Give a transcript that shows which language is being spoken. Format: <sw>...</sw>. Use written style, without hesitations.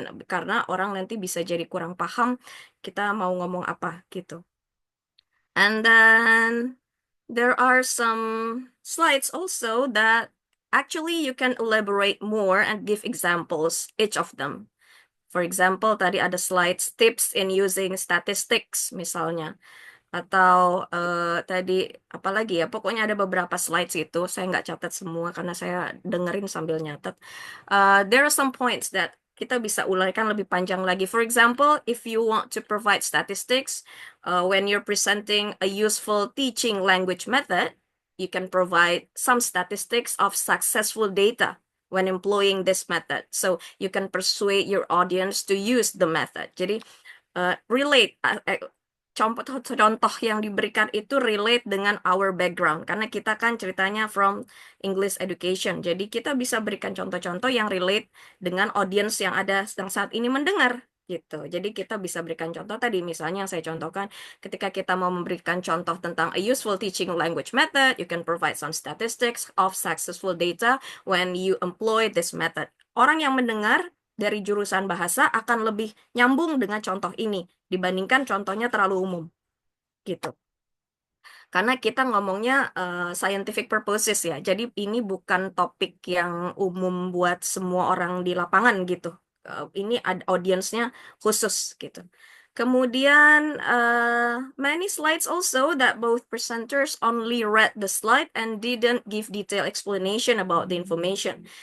<id>Karena orang nanti bisa jadi kurang paham kita mau ngomong apa gitu.</id> <en>And then there are some slides also that actually you can elaborate more and give examples, each of them. For example,</en> <id>tadi ada</id> <en>slides tips in using statistics</en> <id>misalnya. Atau tadi apa lagi ya, pokoknya ada beberapa slides itu, saya nggak catat semua karena saya dengerin sambil nyatet.</id> <en>There are some points that</en> <id>kita bisa ularkan lebih panjang lagi.</id> <en>For example, if you want to provide statistics, when you're presenting a useful teaching language method, you can provide some statistics of successful data when employing this method. So you can persuade your audience to use the method.</en> <id>Jadi relate, contoh yang diberikan itu relate dengan</id> <en>our background.</en> <id>Karena kita kan ceritanya</id> <en>from English education.</en> <id>Jadi kita bisa berikan contoh-contoh yang relate dengan audience yang ada yang saat ini mendengar. Gitu. Jadi kita bisa berikan contoh tadi, misalnya yang saya contohkan, ketika kita mau memberikan contoh tentang</id> <en>a useful teaching language method, you can provide some statistics of successful data when you employ this method.</en> <id>Orang yang mendengar dari jurusan bahasa akan lebih nyambung dengan contoh ini dibandingkan contohnya terlalu umum gitu. Karena kita ngomongnya scientific purposes ya. Jadi ini bukan topik yang umum buat semua orang di lapangan gitu. Ini ada audiensnya khusus gitu.</id> <en>Kemudian many slides also that both presenters only read the slide and didn't give detailed explanation about the information.</en>